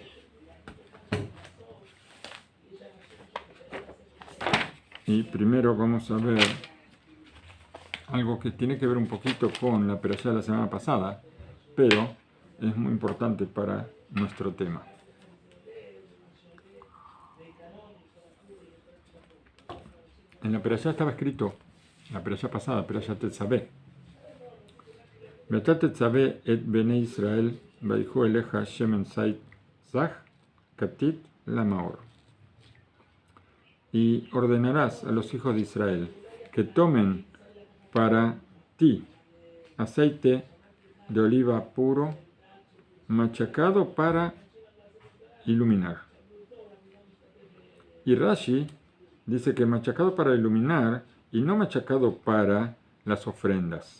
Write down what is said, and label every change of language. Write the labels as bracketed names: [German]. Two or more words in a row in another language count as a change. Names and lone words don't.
[Spanish] Y primero vamos a ver algo que tiene que ver un poquito con la perashá de la semana pasada, pero es muy importante para nuestro tema. En la perashá estaba escrito, la perashá pasada, perashá Tetzaveh. [Hebrew] ואתה תצוה את בני ישראל ויקחו אליך שמן זית זך כתית למאור. [Spanish] Y ordenarás a los hijos de Israel que tomen para ti aceite de oliva puro, machacado para iluminar. Y Rashi dice que machacado para iluminar y no machacado para las ofrendas.